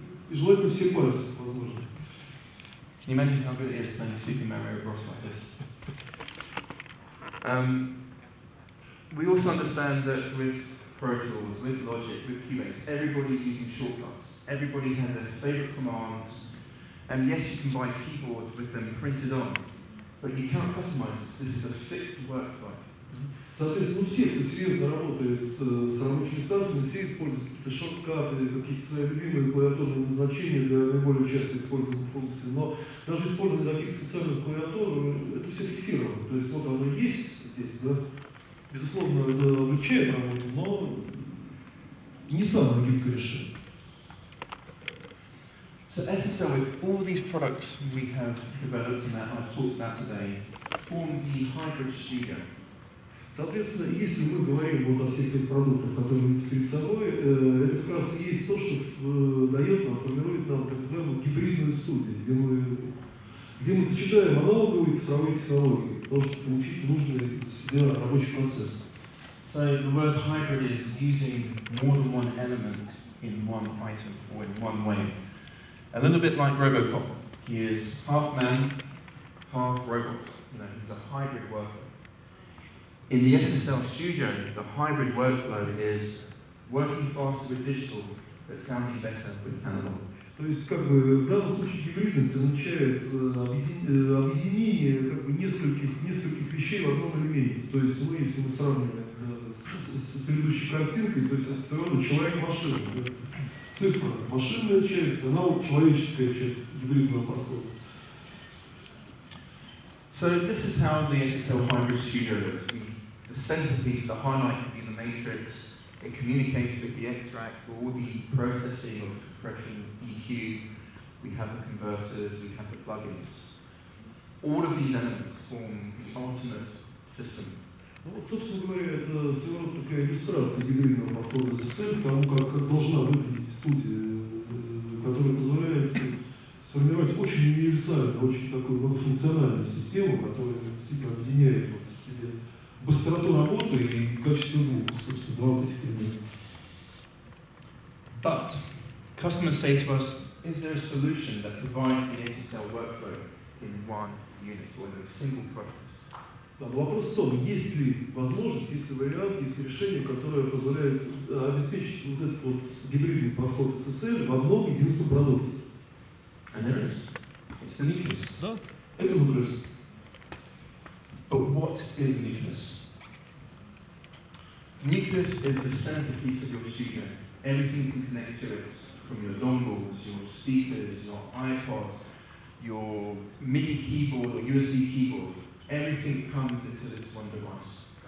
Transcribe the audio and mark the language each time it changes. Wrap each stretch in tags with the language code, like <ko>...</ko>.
<ru>И желательно все пальцы, возможно.</ru> <en>Can you imagine how good it is playing Super Mario Bros. Like this? We also understand that with Pro Tools, with Logic, with Cubase, everybody's using shortcuts. Everybody has their favorite commands. And yes, you can buy keyboards with them printed on, but you can't customize this. This is a fixed workflow.</en> <ru>Соответственно, все, кто серьезно работает с рабочими станциями, все используют какие-то шорткаты, какие-то свои любимые клавиатурные назначения для наиболее часто используемых функций. Но даже использование таких специальных клавиатур, это все фиксировано. То есть вот оно есть здесь, да. Безусловно, это облегчает работу, но не самое гибкое решение.</ru> <en>So SSL, with all these products we have developed and that I've talked about today, form the hybrid studio.</en> <ru>Соответственно, если мы говорим вот о всех тех продуктах, которые вы видите перед собой, это как раз и есть то, что дает нам, формирует нам так называемую гибридную студию, где мы сочетаем аналоговые и цифровые технологии, для того, чтобы получить нужный себе рабочий процесс.</ru> <en>So the word hybrid is using more than one element in one item or in one way. A little bit like Robocop. He is half man, half robot. You know, he's a hybrid worker. In the SSL Studio, the hybrid workflow is working faster with digital, but sounding better with analog.</en> <ru>То есть, как бы, в данном случае гибридность означает объединение как бы, нескольких вещей в одном элементе. То есть, ну, если мы сравниваем с предыдущей картинкой, то есть все равно человек-машина. Цифра – машинная часть, аналог – человеческая часть гибридного подхода.</ru> <en>So this is how the SSL Hybrid Studio looks. The centerpiece, the highlight can be the matrix. It communicates with the extract for all the processing of compression, EQ. We have the converters, we have the plugins. All of these elements form the ultimate system.</en> <ru>Ну, вот, собственно говоря, это своего рода такая иллюстрация гибридного подхода SSL, тому, как должна выглядеть студия, которая позволяет сформировать очень универсальную, очень такую многофункциональную систему, которая действительно объединяет вот в себе быстроту работы и качество звука, собственно, два вот этих элемента.</ru> <en>But customers say to us, is there a solution that provides the SSL workflow in one unit or in a single product?</en> <ru>Да, но вопрос в том, есть ли возможность, есть ли вариант, есть ли решение, которое позволяет обеспечить вот этот вот гибридный подход SSL в одном единственном продукте.</ru> <en>And there is. It's the Nucleus.</en> <ru>Да, это Nucleus.</ru> <en>But what is Nucleus? Nucleus is the centerpiece of your studio. Everything can connect to it, from your dongles, your speakers, your iPod, your MIDI keyboard or USB keyboard. Everything comes into this one device.</en>